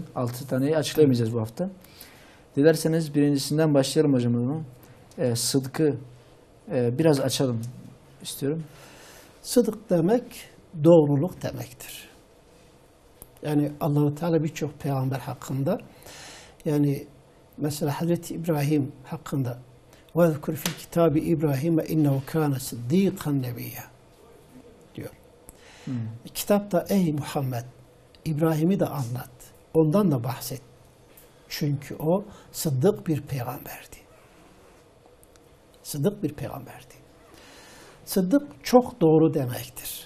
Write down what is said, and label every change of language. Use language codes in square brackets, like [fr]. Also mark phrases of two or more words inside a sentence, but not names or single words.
[tr] 6 taneyi açıklayamayacağız bu hafta. Dilerseniz birincisinden başlayalım hocam o zaman. Sıdkı biraz açalım istiyorum. Sıdık demek doğruluk demektir. Yani Allah-u Teala birçok peygamber hakkında yani mesela Hazreti İbrahim hakkında [ar] وَذْكُرْ فِي الْكِتَابِ İbrahim اِنَّهُ كَانَ صِدِّيقًا نَبِيًّا [tr] diyor. Kitapta ey Muhammed İbrahim'i de anlat. Ondan da bahset. Çünkü o sıddık bir peygamberdi. Sıddık bir peygamberdi. Sıddık çok doğru demektir.